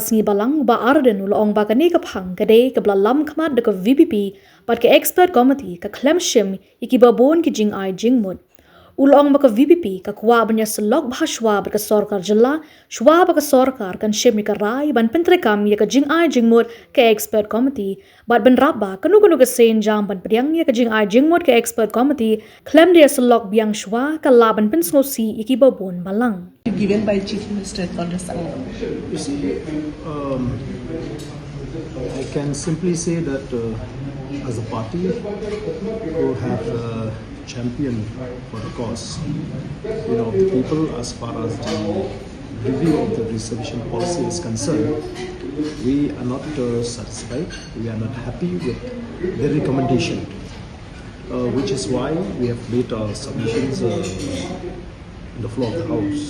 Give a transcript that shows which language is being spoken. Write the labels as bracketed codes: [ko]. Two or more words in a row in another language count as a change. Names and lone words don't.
[kha] sngi balang ba arden ulong ba ka ni ka phang ka de ka blalam khmat de ka VPP but ke [en] expert committee [kha] ka klemshim iki babon ki jing ai jingmod ulong ba ka VPP ka kwa ban Ïasyllok bhashwa ba ka sorkar jylla shwa ba ka sorkar kan shim ka rai ban pentrekam ya ka jing ai jingmod ka [en] expert committee [kha] but ban rabba kanu ka sen jam ban priang ya ka jing ai jingmod ka [en] expert committee [kha] klem de Ïasyllok biang shwa ka laban pensngo si iki babon balang [en] given by Chief Minister on the Sunday. You see, I can simply say that as a party who have championed for the cause, of the people as far as the review of the reservation policy is concerned, we are not satisfied, we are not happy with the recommendation, which is why we have made our submissions on the floor of the House.